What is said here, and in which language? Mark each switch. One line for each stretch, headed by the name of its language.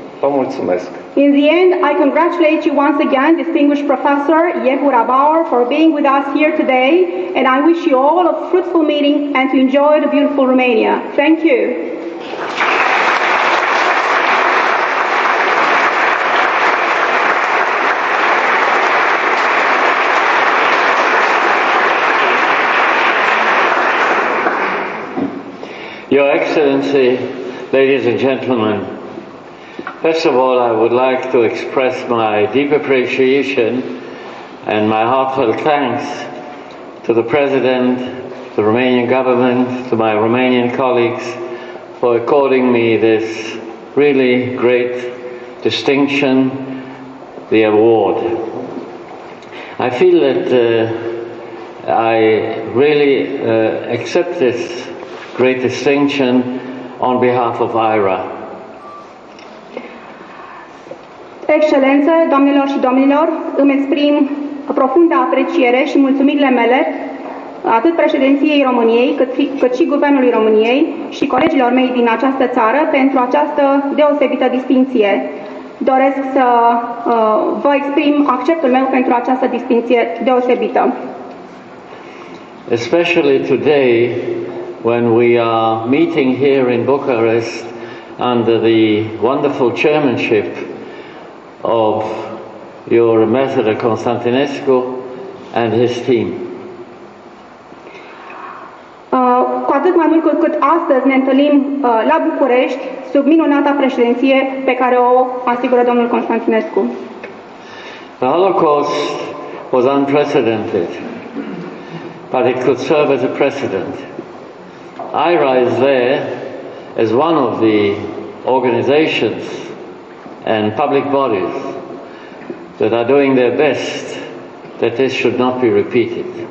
Romanian: Vă mulțumesc!
English: In the end, I congratulate you once again, distinguished Professor Yehuda Bauer, for being with us here today, and I wish you all a fruitful meeting and to enjoy the beautiful Romania. Thank you. Your Excellency, ladies and gentlemen, first of all, I would like to express my deep appreciation and my heartfelt thanks to the President, the Romanian government, to my Romanian colleagues for according me this really great distinction, the award. I feel that I really accept this great distinction on behalf of IRA.
Romanian: Excelență, doamnelor și domnilor, îmi exprim profundă apreciere și mulțumirile mele atât președinției României, cât și Guvernului României și colegilor mei din această țară pentru această deosebită distinție. Doresc să vă exprim acceptul meu pentru această distinție deosebită.
English: Especially today, when we are meeting here in Bucharest under the wonderful chairmanship of your Ambassador Constantinescu and his team.
Romanian: Cu atât mai mult cu cât astăzi ne întâlnim la București sub minunata președinție pe care o asigură domnul Constantinescu.
English: The Holocaust was unprecedented, but it could serve as a precedent. IRA is there as one of the organizations and public bodies that are doing their best that this should not be repeated.